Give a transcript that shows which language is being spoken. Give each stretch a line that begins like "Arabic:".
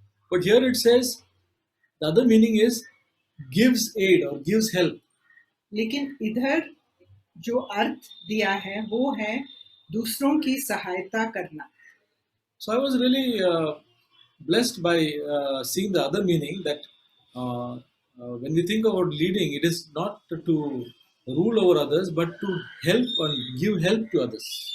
English: But here it says the other meaning is gives aid or gives help.
Hindi: लेकिन इधर जो अर्थ दिया है वो है दूसरों की सहायता करना।
English: So I was really blessed by seeing the other meaning that when we think about leading, it is not to rule over others, but to help and give help to others.